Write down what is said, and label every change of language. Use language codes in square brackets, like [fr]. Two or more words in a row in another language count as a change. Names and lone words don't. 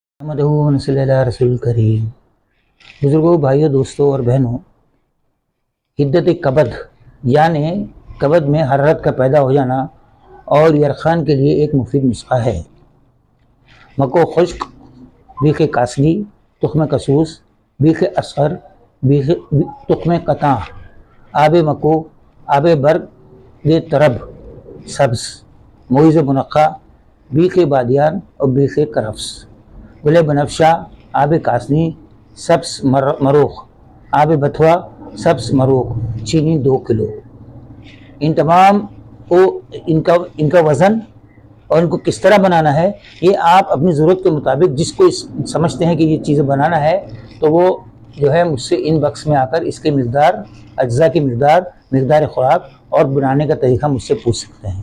[ur] محمد [ar] صلی اللہ [ur] رسول کریم۔ بزرگوں، بھائیوں، دوستوں اور بہنوں، حدت کبد یعنی کبد میں حرارت کا پیدا ہو جانا اور یرخان کے لیے ایک مفید نسخہ ہے۔ مکو خشک، بیخ کاسنی، تخم کسوس، بیخ اصغر، تخم قطع، آب مکو، آب برگ طرب سبز، مویز منقع، بیخ بادیان اور بیخ کرفس، گل بنفشہ، آب کاسنی، سبز مروخ، آب بتھوا، سبز مروخ، چینی 2 کلو۔ ان تمام کو ان کا وزن اور ان کو کس طرح بنانا ہے یہ آپ اپنی ضرورت کے مطابق جس کو سمجھتے ہیں کہ یہ چیزیں بنانا ہے تو وہ جو ہے مجھ سے ان باکس میں آ کر اس کے مقدار، اجزاء کی مقدار خوراک اور بنانے کا طریقہ مجھ سے پوچھ سکتے ہیں۔